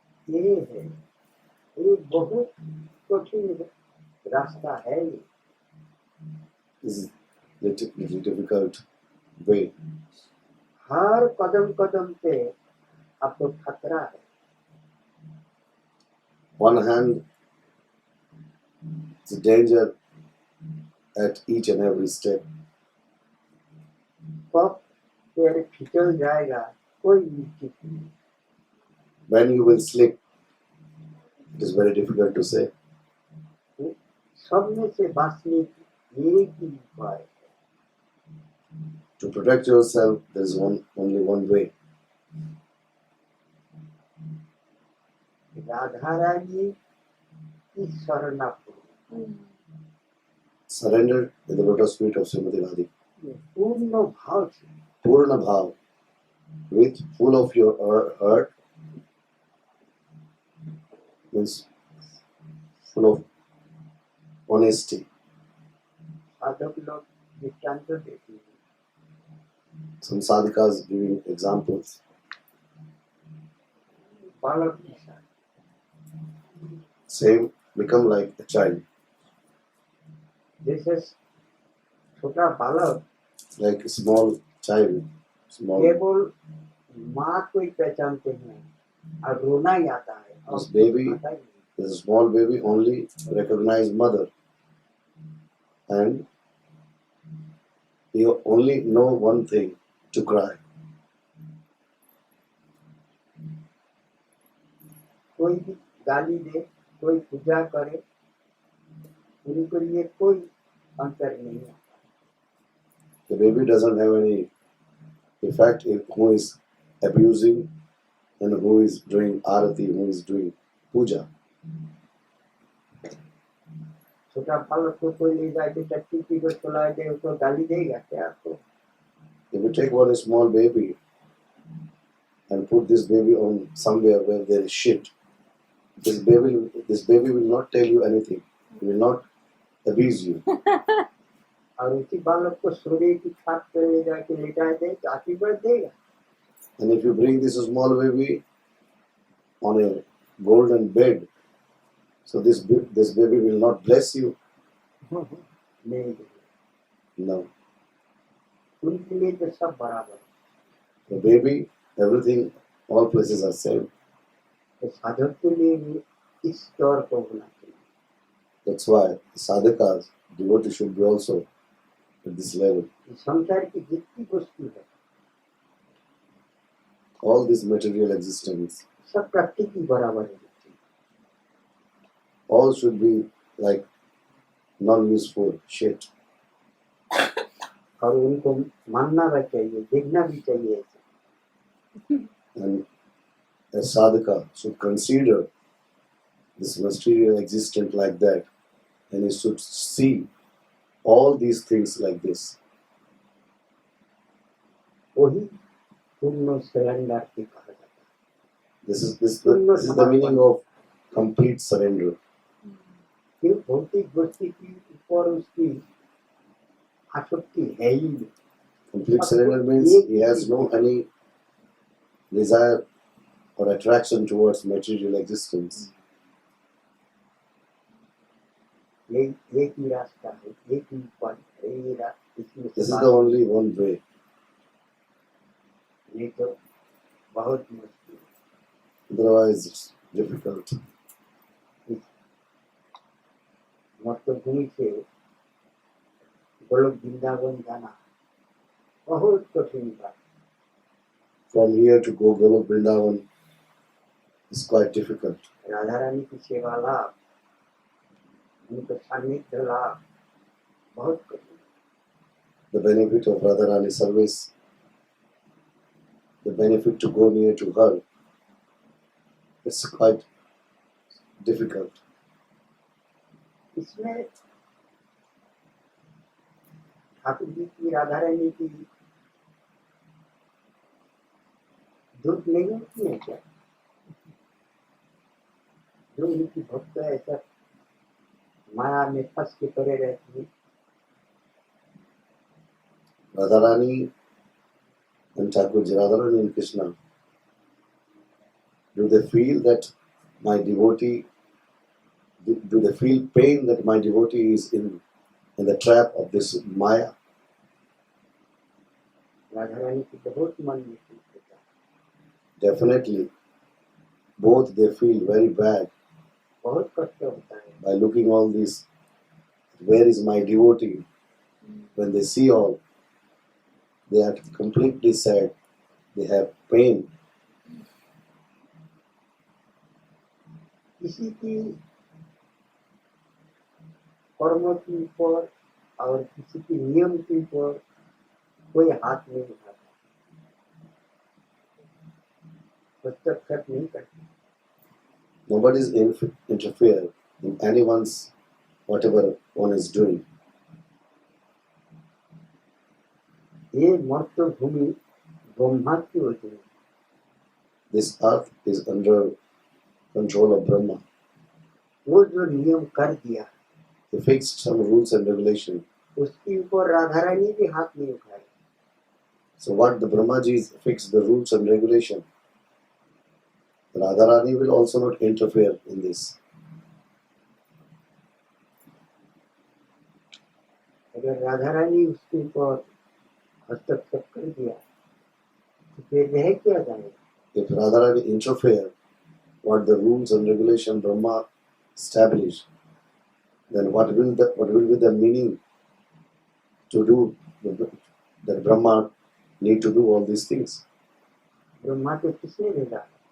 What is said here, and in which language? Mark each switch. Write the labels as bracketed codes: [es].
[hi] ये है, ये बहुत कठिन रास्ता है. ये [en] This is little difficult way. [hi] हर कदम कदम पे आपको खतरा है. [en] One hand, it's a danger at each and every step. [hi] कब पैर फिसल जाएगा कोई निश्चित नहीं. [en] When you will slip, it is very difficult to say. [hi] सब में से बांचने की एक ही उपाय है. [en] To protect yourself, there is only one way. [hi] Radha Rani की शरणापन्न [en] Surrender in the lotus feet of Srimati Radhi. [hi] पूर्ण भाव से [en] Purna bhav, with full of your heart, means full of honesty. [hi] साधक लोग दृष्टांत देते हैं. [en] Some sadhikas giving examples. [hi] बालक के साथ [en] Same, become like a child, [hi] जैसे छोटा बालक [en] like a small child, small. [hi] केवल माँ को ही पहचानते हैं और रोना ही आता है. और [en] This baby, [hi] आता ही नहीं. [en] this small baby only recognize mother, and you only know one thing, to cry. [hi] कोई भी गाली दे, कोई पूजा करे, उनको लिए कोई अंतर नहीं है. [en] The baby doesn't have any effect if who is abusing and who is doing arati, who is doing puja. [hi] छोटा बालक को कोई ले जाके टट्टी पी को सुला दे उसको गाली देगा क्या आपको? [en] If you take one small baby and put this baby on somewhere where there is shit, this baby will not tell you anything. He will not abuse you. [hi] और उसी बालक को सोने की खाट पे ले जाके लेटा दे तो आशीर्वाद देगा। [en] And if you bring this small baby on a golden bed, so this baby will not bless you. [hi] नहीं, [en] No. [hi] उनके लिए तो सब बराबर है। [en] The baby, everything, all places are same. [hi] तो साधक के लिए भी इस दौर को होना चाहिए। [en] That's why the sadhakas, devotee should be also at this level. [hi] संसार की जितनी वस्तु है [en] All this material existence, [hi] सब प्रकृति की बराबर है, [en] all should be like non-useful shit. [hi] और उनको मानना भी चाहिए, देखना भी चाहिए ऐसे। [en] And a sadhaka should consider this material existence like that, and he should see all these things like this. [hi] वही पूर्ण सरेंडर की कहा जाता है। [en] This is the meaning of complete surrender. [hi] फिर भौतिक वस्तु की ऊपर उसकी आसक्ति है ही नहीं। [en] Complete surrender means he has no any desire or attraction towards material existence. [hi] एक ही रास्ता है, एक ही पथ है, ये रास्ता इसमें [en] This is the only one way. [hi] नहीं तो बहुत मुश्किल। [en] Otherwise, it's difficult. [hi] मर्तभूमि से गोलोक वृंदावन जाना बहुत कठिन बात। [en] From here to go Golok Vrindavan is quite difficult. [hi] Radha Rani की सेवा लाभ, उनका सान्निध्य लाभ बहुत कठिन। [en] The benefit of Radharani service, the benefit to go near to her, it's quite difficult. [hi] इसमें ठाकुर जी की राधा रानी की दुख नहीं होती है क्या? जो उनकी भक्त ऐसा माया में फंस के पड़े रहती है। [en] Radharani and Thakurji, Radharani and Krishna, do they feel that my devotee, do they feel pain that my devotee is in the trap of this Maya? [hi] Radha Rani की बहुत मन में दुख होता है। [en] Definitely, both they feel very bad [hi] बहुत कष्ट होता है। [en] by looking all this. Where is my devotee? When they see all, they are completely sad. They have pain. [hi] किसी की कर्म के ऊपर और किसी की नियम के ऊपर कोई हाथ नहीं उठाता, हस्तक्षेप नहीं करता। [en] Nobody is interfere in anyone's whatever one is doing. [hi] ये मर्त भूमि ब्रह्मा की होती है। [en] This earth is under control of Brahma. [hi] वो जो नियम कर दिया [en] He fixed some rules and regulations. [hi] उसके ऊपर राधा रानी भी हाथ नहीं उठाए। [en] So what the Brahmajis fixed the rules and regulations. Radharani will also not interfere in this. [hi] अगर राधा रानी उसके ऊपर हस्तक्षेप कर दिया तो फिर रह क्या जाएगा? [en] If Radharani interfere what the rules and regulations Brahma established, then what will be the meaning to do that Brahma need to do all these things? [hi] Brahma को किसने भेजा?